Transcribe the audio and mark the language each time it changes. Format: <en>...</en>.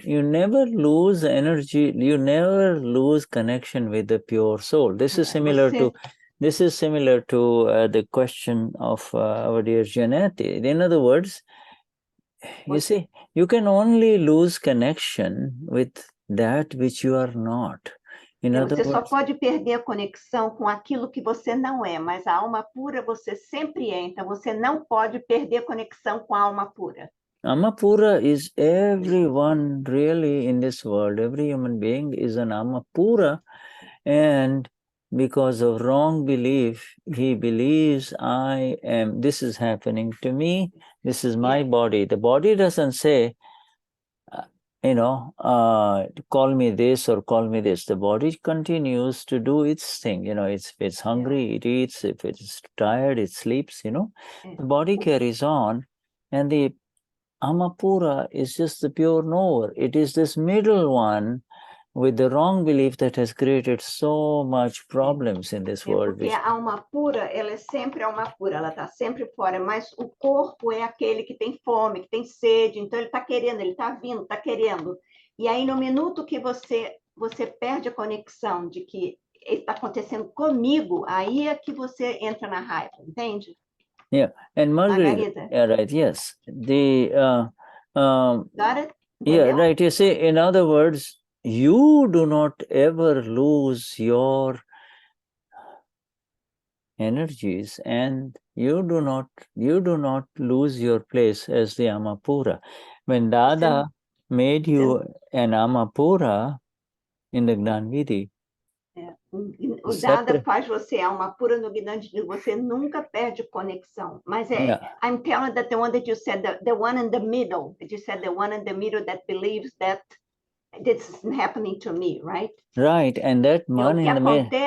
<en>You never lose energy, you never lose connection with the pure soul. This is similar to the question of our dear Janet. In other words, you see, you can only lose connection with that which you are not.</en> <pt>Você só pode perder a conexão com aquilo que você não é, mas a alma pura você sempre é, então você não pode perder a conexão com a alma pura.</pt> <en>Alma pura is everyone really in this world. Every human being is an alma pura, and because of wrong belief, he believes this is happening to me, this is my body. The body doesn't say, call me this or call me this. The body continues to do its thing. If it's hungry, it eats. If it's tired, it sleeps, The body carries on, and the Amapura is just the pure knower. It is this middle one with the wrong belief that has created so much problems in this world.</en> <pt>Porque a alma pura, ela é sempre alma pura, ela está sempre fora, mas o corpo é aquele que tem fome, que tem sede, então ele está querendo, ele está vindo, está querendo. E aí, no minuto que você perde a conexão de que está acontecendo comigo, aí é que você entra na raiva, entende?</pt> <en>Yeah, and Margarita, yeah, right, yes. Got it? Yeah, right. You see, in other words, you do not ever lose your energies, and you do not lose your place as the Amapura. When Dada made you an Amapura in the Gnanvidhi,</en> <pt>o Dada faz você alma pura no Gnanvidhi, você nunca perde conexão.</pt> <en>Mas I'm telling that the one that you said, the one in the middle, that you said the one in the middle that believes that this is happening to me, right? Right, and that one in the middle.</en>